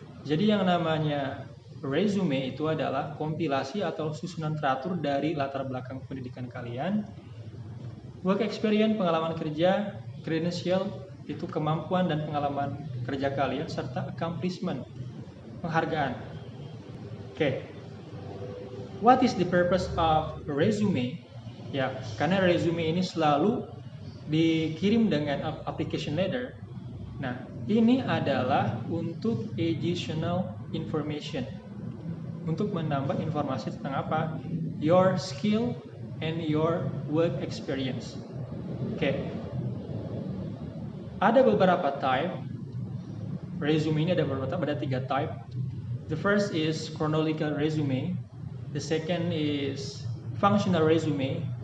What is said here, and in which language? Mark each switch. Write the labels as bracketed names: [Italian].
[Indonesian] Jadi yang namanya resume itu adalah kompilasi atau susunan teratur dari latar belakang pendidikan kalian, work experience, pengalaman kerja, credential, itu kemampuan dan pengalaman kerja kalian, serta accomplishment, penghargaan. Okay. [English] What is the purpose of resume? [Indonesian] Ya, karena resume ini selalu dikirim dengan application letter. Nah, ini adalah untuk [English] additional information. [Indonesian] Untuk menambah informasi tentang apa? [English] Your skill and your work experience. Oke. [Indonesian] Ada beberapa type. Resume ini ada 3 type. [English] The first is chronological resume. The second is functional resume.